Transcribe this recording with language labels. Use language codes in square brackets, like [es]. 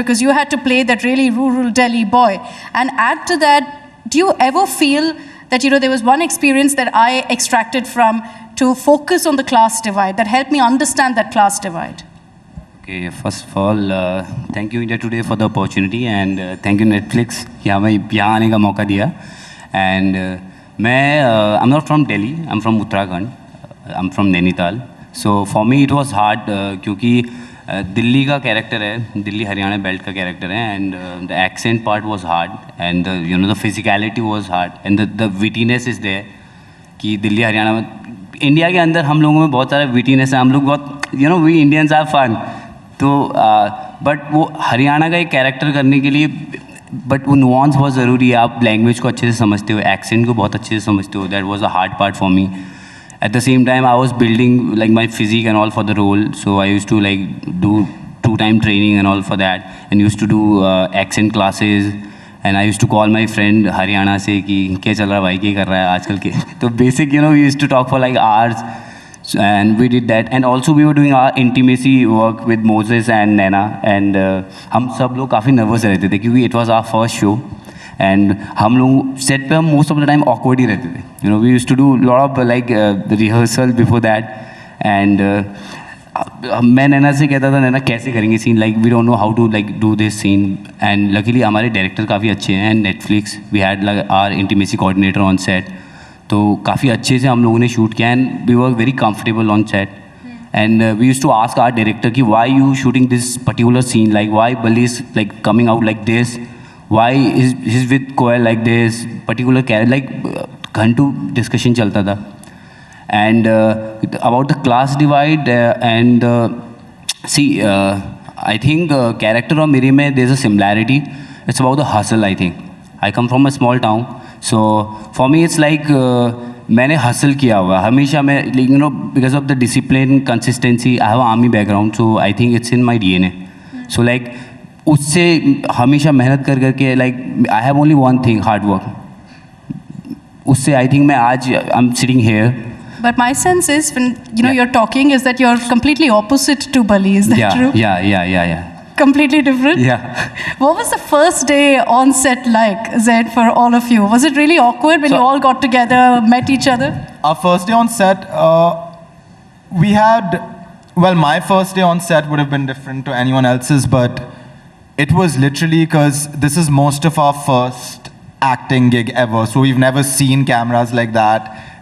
[en] Because you had to play that really rural Delhi boy. And add to that, do you ever feel that, you know, there was one experience that I extracted from to focus on the class divide that helped me understand that class divide? Okay, first of all, thank you India Today for the opportunity, and thank you Netflix [hi] कि हमें यहाँ आने का मौका दिया. [en] And I'm not from Delhi, I'm from Uttarakhand, I'm from Nainital. So for me it was hard [hi] क्योंकि दिल्ली का character है, दिल्ली हरियाणा बेल्ट का कैरेक्टर है, [en] and the accent part was hard, [hi] and you know the physicality was hard, and the wittiness is there कि दिल्ली हरियाणा में, India के अंदर हम लोगों में बहुत सारा विटीनेस है, हम लोग बहुत, [en] you know, we Indians are fun, [hi] तो बट वो हरियाणा का एक कैरेक्टर करने के लिए, बट वो नुआंस बहुत ज़रूरी है. आप लैंग्वेज को अच्छे से समझते हो, एक्सेंट को बहुत अच्छे से समझते हो. [en] That was a hard part for me. At the same time, I was building like my physique and all for the role, so I used to like do 2-time training and all for that, and used to do accent classes, and I used to call my friend Haryana से [hi] कि क्या चल रहा है भाई, क्या कर रहा है आजकल के. [en] तो basic, you know, we used to talk for like hours, and we did that, and also we were doing our intimacy work with Moses and Naina, and [hi] हम सब लोग काफ़ी nervous रहते थे क्योंकि [en] it was our first show. [hi] And हम लोग set पे हम [en] most of the time awkward [hi] ही रहते थे. [en] you know, we used to do lot of like rehearsal before that, and [hi] मैं नैना से कहता था, नैना कैसे करेंगे scene, [en] Like we don't know how to like do this scene. And luckily [hi] हमारे director काफ़ी अच्छे हैं, [en] and Netflix we had like our intimacy coordinator on set, [hi] तो काफ़ी अच्छे से हम लोगों ने शूट किया, [en] And we were very comfortable on set. And we used to ask our director कि why you shooting this particular scene, like why Bali is like coming out like this, why he's with Koel like this particular character, like [hi] घंटों discussion चलता था. [en] And about the class divide and see, I think character [hi] और मेरे में [en] there's a similarity. It's about the hustle. I think I come from a small town, so for me it's like [hi] मैंने hustle किया हुआ हमेशा. [en] मैं you know because of the discipline consistency, I have army background, so I think it's in my DNA. So like [hi] उससे हमेशा मेहनत कर करके, [en] Like I have only one thing, hard work. उससे I think मैं आज I am sitting here. But my sense is, when you know you're talking, is that you're completely opposite to Bali. Is that true? Yeah. completely different? Yeah. What was the first day on set like, Zed, for all of you? Was it really awkward when you all got together, met each other? Our first day on set, we had, well, my first day on set would have been different to anyone else's, but it was literally because this is most of our first acting gig ever, so we've never seen cameras like that.